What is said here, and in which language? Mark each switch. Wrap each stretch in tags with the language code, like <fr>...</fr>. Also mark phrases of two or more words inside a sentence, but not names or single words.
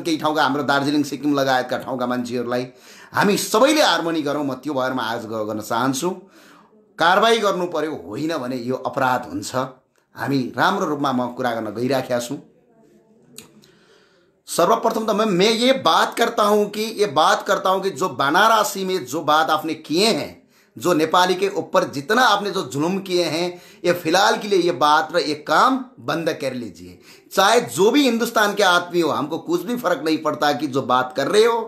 <ne>केही ठाउँका हाम्रो दार्जिलिङ सिक्किम लगायतका ठाउँका मान्छेहरूलाई हामी सबैले हार्मोनी गरौँ। म त्यो भएर म आज गर्न चाहन्छु कारबाही गर्नु पर्यो, होइन भने यो अपराध हुन्छ। हामी राम्रो रूपमा म कुरा गर्न गइराखेका छु।</ne> <hi>सर्वप्रथम तो मैं ये बात करता हूं कि जो बनारसी में जो बात आपने किए हैं, जो नेपाली के ऊपर जितना आपने जो जुल्म किए हैं, ये फिलहाल के लिए ये बात और ये काम बंद कर लीजिए। चाहे जो भी हिंदुस्तान के आदमी हो, हमको कुछ भी फर्क नहीं पड़ता कि जो बात कर रहे हो।</hi>